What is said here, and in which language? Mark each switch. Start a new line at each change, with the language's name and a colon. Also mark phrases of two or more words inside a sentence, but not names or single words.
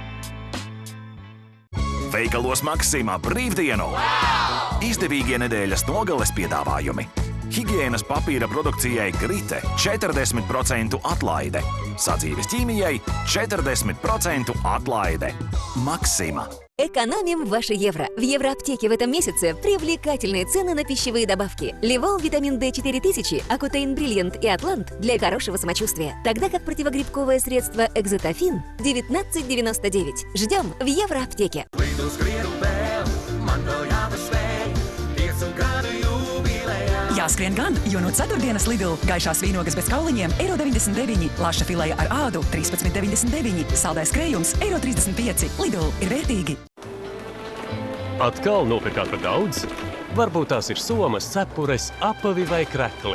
Latvian: Veikalos Maxima brīvdienu. Izdevīgie nedēļas nogales piedāvājumi. Higienas papīra produkcijai Grite 40% atlaide. Sadzīves ķīmijai 40% atlaide. Maxima.
Russian: Экономим ваши евро. В Евроаптеке в этом месяце привлекательные цены на пищевые добавки. Ливол, витамин D 4000, Акутейн Бриллиант и Атлант для хорошего самочувствия. Тогда как противогрибковое средство Экзотофин 19,99. Ждем в Евроаптеке.
Latvian: Jāskrien gan, jo no ceturtdienas Lidl gaišās vīnogas bez kauliņiem €1,99, laša fileja ar ādu 13,99, saldais krējums €1,35. Lidl ir vērtīgi. Atkal nopirkāt par daudz? Varbūt tās ir somas, cepures, apavi vai krekli.